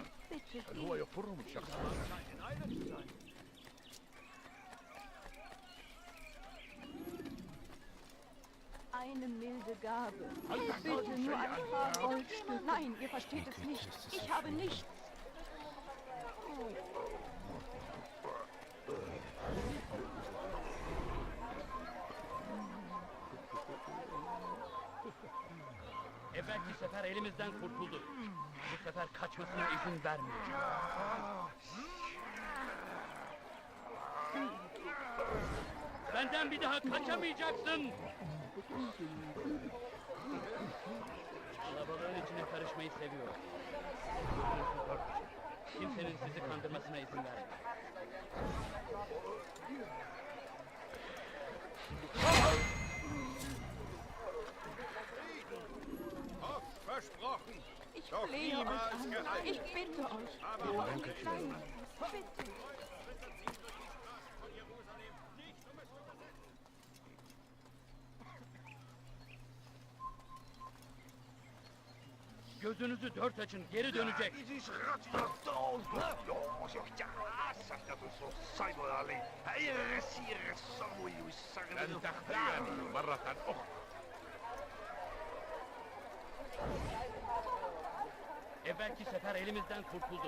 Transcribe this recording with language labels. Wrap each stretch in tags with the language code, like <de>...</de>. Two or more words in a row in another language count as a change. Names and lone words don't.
<de>Bitte, geh. Eine milde Gabe. Bitte nur ein paar Goldstücke. Nein, ihr versteht es nicht. Ich habe nichts.</de> <tr>Evvelki sefer elimizden kurtuldu. Bu sefer kaçmasına izin vermeyeceğim. Benden bir daha kaçamayacaksın. Kalabalığın içine karışmayı seviyor. Gözünüzü korkmayın. Kimsenin sizi kandırmasına izin vermeyin.</tr> <de>versprochen. Ich Doch flehe euch niemals an. gehalten. Ich bitte euch. Nur ein kleines. Bitte.</de> <tr>Gözünüzü dört açın, geri dönecek. Evvelki sefer elimizden kurtuldu.</tr>